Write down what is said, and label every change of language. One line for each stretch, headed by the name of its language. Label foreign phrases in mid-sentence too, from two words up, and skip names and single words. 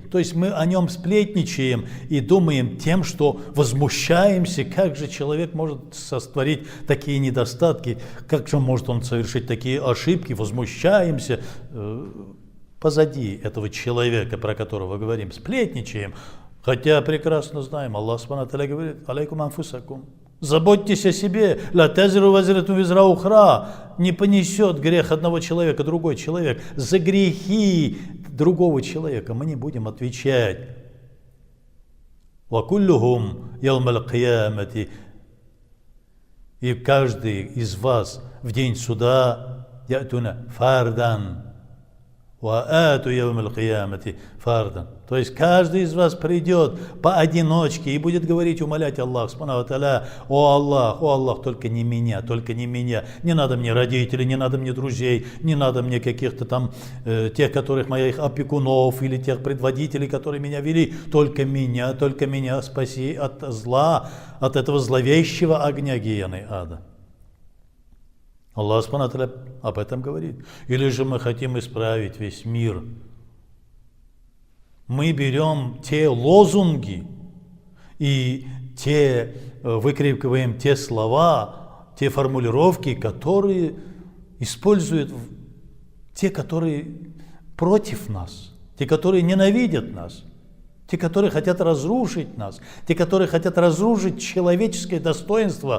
Russian: То есть мы о нем сплетничаем и думаем тем, что возмущаемся, как же человек может сотворить такие недостатки, как же может он совершить такие ошибки, возмущаемся позади этого человека, про которого говорим, сплетничаем. Хотя прекрасно знаем,
Arabic: الله سبحانه وتعالى говорит: عليكم أنفسكم.
Russian: Заботьтесь о себе.
Arabic: لا تزر وازرة وزر أخرى.
Russian: Не понесет грех одного человека другой человек. За грехи другого человека мы не будем отвечать.
Arabic: وكلهم يوم القيامة.
Russian: И каждый из вас в день суда
Arabic: يأتون فردا. وآتوا يوم القيامة فردا.
Russian: То есть каждый из вас придет поодиночке и будет говорить, умолять
Arabic: الله سبحانه وتعالى:
Russian: о Аллах, только не меня, не надо мне родителей, не надо мне друзей, не надо мне каких-то там тех, которых моих опекунов, или тех предводителей, которые меня вели, только меня спаси от зла, от этого зловещего огня гиены ада.
Arabic: الله سبحانه وتعالى
Russian: об этом говорит. Или же мы хотим исправить весь мир. Мы берем те лозунги и выкрикиваем те слова, те формулировки, которые используют те, которые против нас, те, которые ненавидят нас, те, которые хотят разрушить нас, те, которые хотят разрушить человеческое достоинство.